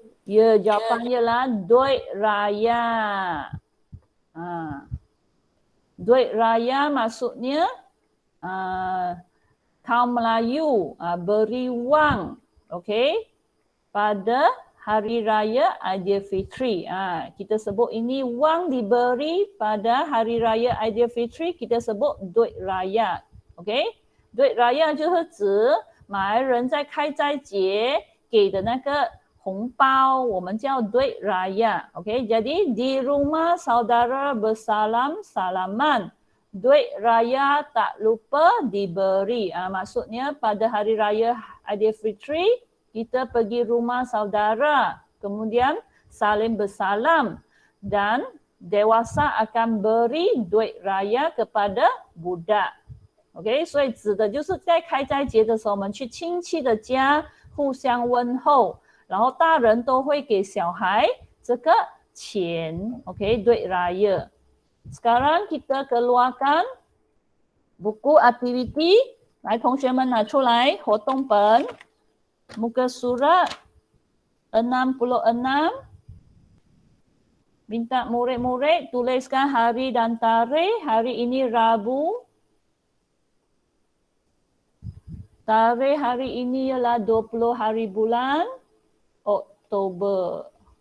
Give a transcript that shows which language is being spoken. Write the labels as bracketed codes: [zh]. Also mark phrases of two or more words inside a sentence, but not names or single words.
[ms] Ya, jawapannya lah duit raya. Duit raya maksudnya kaum Melayu beri wang, okey, pada Hari Raya Aidilfitri. Kita sebut ini wang diberi pada Hari Raya Aidilfitri, kita sebut duit raya. Okey? Duit raya [zh] 就是指马来人在开斋节给的那个红包，我们叫 [ms] duit raya. Okey? Jadi di rumah saudara bersalam-salaman. Duit raya tak lupa diberi. Maksudnya pada Hari Raya Aidilfitri kita pergi rumah saudara, kemudian saling bersalam dan dewasa akan beri duit raya kepada budak. [zh] OK， 所以指的就是在开斋节的时候，我们去亲戚的家互相问候，然后大人都会给小孩这个钱 ，OK， [ms] duit raya. Sekarang kita keluarkan buku aktiviti. [zh] 来，同学们拿出来活动本。 [ms] Muka surat 66. Minta murid-murid tuliskan hari dan tarikh. Hari ini Rabu. Tarikh hari ini ialah 20 hari bulan Oktober.